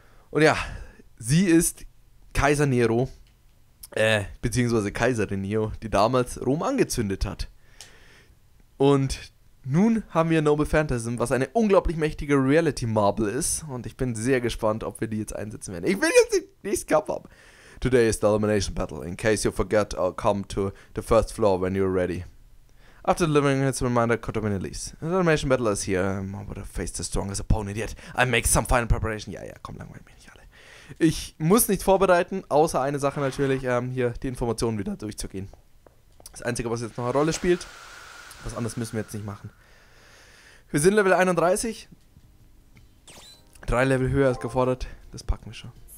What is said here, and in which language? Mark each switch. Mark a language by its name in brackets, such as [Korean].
[German] Und ja, sie ist Kaiser Nero. Beziehungsweise Kaiserin Nero, die damals Rom angezündet hat. Und nun haben wir Noble Phantasm, was eine unglaublich mächtige Reality-Marble ist. Und ich bin sehr gespannt, ob wir die jetzt einsetzen werden. Ich will jetzt nicht Kampf haben. [English] Today is the elimination battle. In case you forget, I'll come to the first floor when you're ready. After delivering its reminder, Kotomini leaves. The elimination battle is here. I would have faced the strongest opponent yet. I make some final preparation. [German] Ja, komm, langweilig mich nicht alle. Ich muss nichts vorbereiten, außer eine Sache natürlich, hier die Informationen wieder durchzugehen. Das Einzige, was jetzt noch eine Rolle spielt, was anderes müssen wir jetzt nicht machen. Wir sind Level 31. 3 Level höher als gefordert, das packen wir schon.